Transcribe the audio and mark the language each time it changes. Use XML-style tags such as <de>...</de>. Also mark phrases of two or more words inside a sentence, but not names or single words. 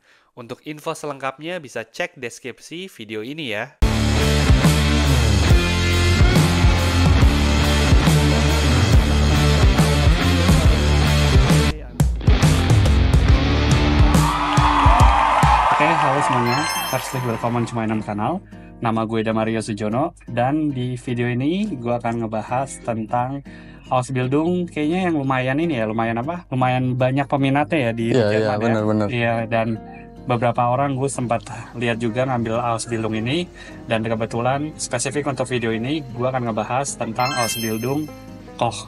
<id>Untuk info selengkapnya bisa cek deskripsi video ini ya. Halo semuanya,</id> <de>herzlich willkommen</de> <en>to my channel.</en> <id>Nama gue Damario Sujono, dan di video ini gue akan ngebahas tentang Ausbildung. Kayaknya yang lumayan lumayan banyak peminatnya ya di Jerman. Iya, benar. Iya, dan beberapa orang gue sempat lihat juga ngambil Ausbildung ini, dan kebetulan spesifik untuk video ini gue akan ngebahas tentang</id> <de>Ausbildung Koch.</de>